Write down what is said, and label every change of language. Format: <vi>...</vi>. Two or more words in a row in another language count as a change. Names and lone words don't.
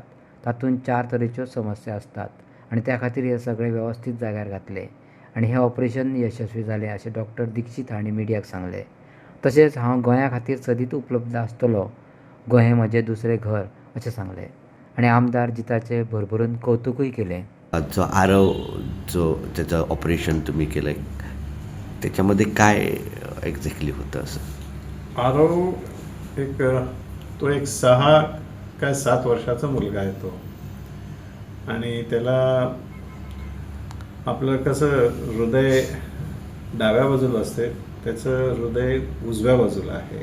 <kok>तातूंत 4 तरेच्यो समस्या आसतात आनी त्या खातीर हे सगळे वेवस्थीत जाग्यार घातले आनी हें ऑपरेशन यशस्वी जालें अशें डॉक्टर दीक्षित हांणी मिडियाक सांगलें. तशेंच हांव गोंया खातीर सदीत उपलब्ध आसतलों. गोंय हें म्हजें दुसरें घर अशें सांगलें आनी आमदार जिताचें भरभरून कौतुकूय केलें.</kok> <mr>जो आरव जो त्याचं ऑपरेशन तुम्ही केलं त्याच्यामध्ये काय एक्झॅक्टली होतं असं? आरव तो एक 6 काय 7 वर्षाचा मुलगा आहे तो. आणि त्याला आपलं कसं हृदय डाव्या बाजूला असते, त्याचं हृदय उजव्या बाजूला आहे.</mr>